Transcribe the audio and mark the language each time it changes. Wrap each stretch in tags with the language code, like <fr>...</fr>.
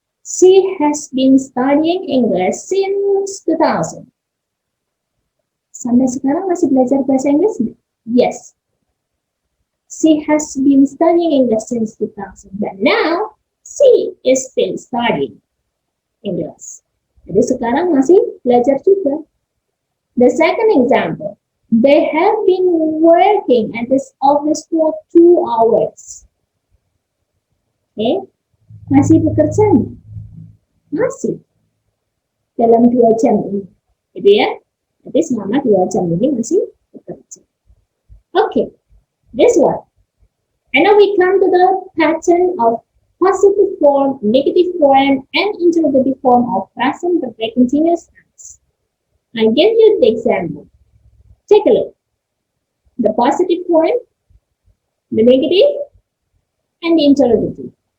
<en>She has been studying English since 2000.</en> <id>Sampai sekarang masih belajar bahasa Inggris?</id> <en>Yes. She has been studying English since 2000, but now she is still studying English.</en> <id>Jadi sekarang masih belajar juga.</id> <en>The second example. They have been working at this office for 2 hours.</en> <id>Okay, masih bekerja? Masih. Dalam 2 jam ini. Gitu ya. Jadi selama 2 jam ini masih bekerja.</id> <en>Okay, this one. And now we come to the pattern of positive form, negative form, and interrogative form of present perfect continuous tense. I give you the example. Take a look. The positive form, the negative, and the interrogative.</en>